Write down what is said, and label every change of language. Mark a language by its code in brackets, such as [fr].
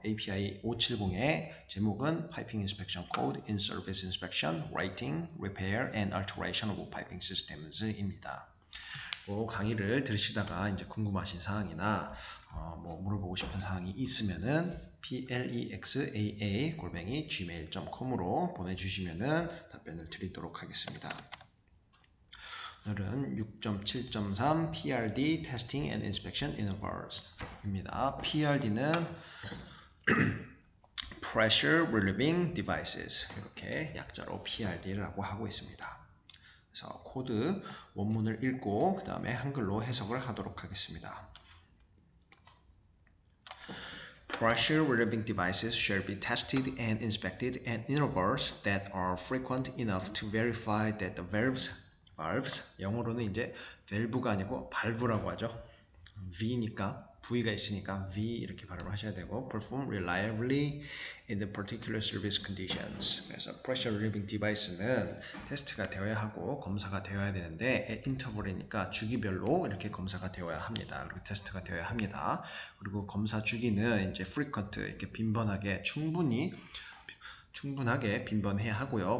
[ko] API 570의 제목은 [en] Piping Inspection Code in Service Inspection, Writing, Repair and Alteration of Piping Systems입니다. [ko] 강의를 들으시다가 이제 궁금하신 사항이나 물어보고 싶은 사항이 있으면은 plexaa@gmail.com으로 보내주시면은 답변을 드리도록 하겠습니다. [en] 오늘은 6.7.3 PRD Testing and Inspection Intervals 입니다. [ko] PRD는 Pressure Relieving Devices, 이렇게 약자로 PRD라고 하고 있습니다. 그래서 코드 원문을 읽고 그 다음에 한글로 해석을 하도록 하겠습니다. [en] Pressure relieving devices shall be tested and inspected at intervals that are frequent enough to verify that the valves, [ko] 영어로는 이제 밸브가 아니고 발브라고 하죠. V니까 V가 있으니까 V 이렇게 발음을 하셔야 되고 [en] perform reliably in the particular service conditions. [ko] 그래서 pressure relieving device는 테스트가 되어야 하고 검사가 되어야 되는데 at interval이니까 주기별로 이렇게 검사가 되어야 합니다. 그리고 테스트가 되어야 합니다. 그리고 검사 주기는 이제 frequent 이렇게 빈번하게 충분하게 빈번해야 하고요.